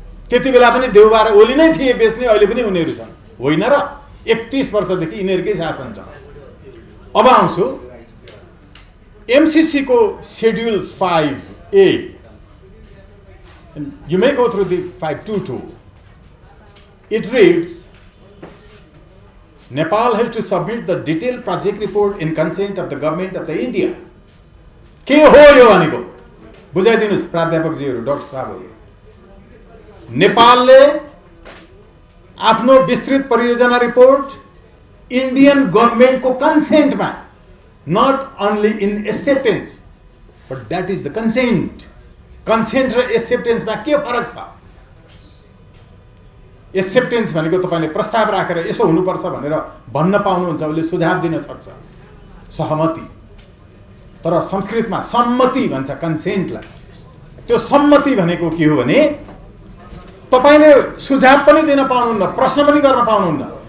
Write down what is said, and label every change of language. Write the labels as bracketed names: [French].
[Nepali] त्यति बेला पनि देउबा र ओली नै थिए बेच्ने, अहिले पनि उनीहरू छन् होइन र? 31 वर्षदेखि यिनीहरूकै शासन छ। अब आउँछु MCC को schedule 5A. [English] You may go through the 522. It reads, Nepal has to submit the detailed project report in consent of the government of the India. [Nepali] के हो यो भनेको बुझाइदिनुस् प्राध्यापकजीहरु, डाक्टर साहबहरु। नेपालले आफ्नो विस्तृत परियोजना report Indian गभर्नमेन्टको कन्सेन्टमा, [English] not only in acceptance, but that is the consent. [Nepali] Consent र acceptance मा के फरक छ? एक्सेप्टेन्स भनेको तपाईले प्रस्ताव राखेर यसो हुनुपर्छ भनेर भन्न पाउनुहुन्छ, उसले सुझाव दिन सक्छ, सहमति। तर संस्कृतमा सम्मति भन्छ कन्सेन्टलाई। त्यो सम्मति भनेको के हो भने तपाईले सुझाव पनि दिन पाउनुहुन्न, प्रश्न पनि गर्न पाउनुहुन्न।